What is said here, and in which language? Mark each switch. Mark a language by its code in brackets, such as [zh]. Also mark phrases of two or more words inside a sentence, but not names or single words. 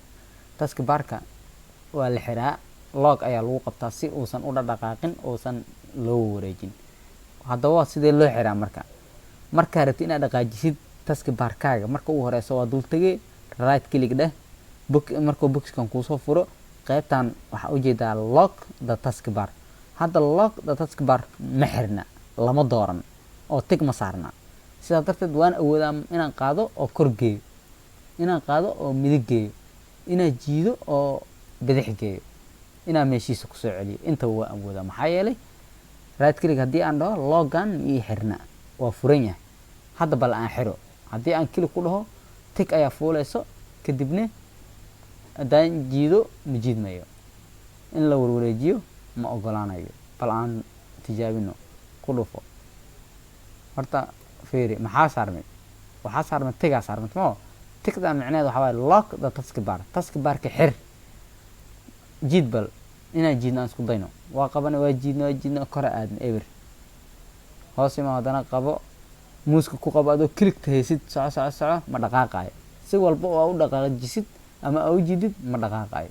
[so] taskbarka waa la xiraa, log ayaa lagu qabtaa si uusan u dhaqaaqin, uusan loo wareejin. haddaba sidee loo xiraa? markaa rabtid inaad dhaqaajisid taskbarkaaga, marka ugu horeysa waa dul tegay, [en] right click [so] dheh, markuu boxkan kuusoo furo, qaybtan waxaa ujeedaa [en] lock the taskbar. [so] hadda [en] lock the taskbar [so] ma xirna, lama dooran oo tig ma saarna. sidaa darteed waan awoodaa inaan qaado oo kor geeyo, inaan qaado oo midig geeyo, inaan jiido oo bidix geeyo, inaan meeshiisa kusoo celiyo. intaba waa awoodaa. maxaa yeelay [en] right click [so] haddii aan dhaho loggan ii xirna, waa furan yahay. hadda bal aan xiro. haddii aan click ku dhaho, tig ayaa fuuleyso, kadibna haddaan jiido ma jiidmayo, in la warwareejiyo ma ogolaanayo. bal aan tijaabino. ku dhufo. horta fiiri, maxaa saarmay? waxaa saarmay tigaa saarmay mo. tigda micneheed waxaa waaye [en] lock the taskbar. [so] taskbarka xir. jiid bal inaan jiidno aan isku dayno. waa qabana, waa jiidno kora aadna eber. hoos ima haddana qabo, muuska ku qabo, adoo clickta haysid, soco ma dhaqaaqayo. si walba oo u dhaqaajisid ama u jiidid ma dhaqaaqayo.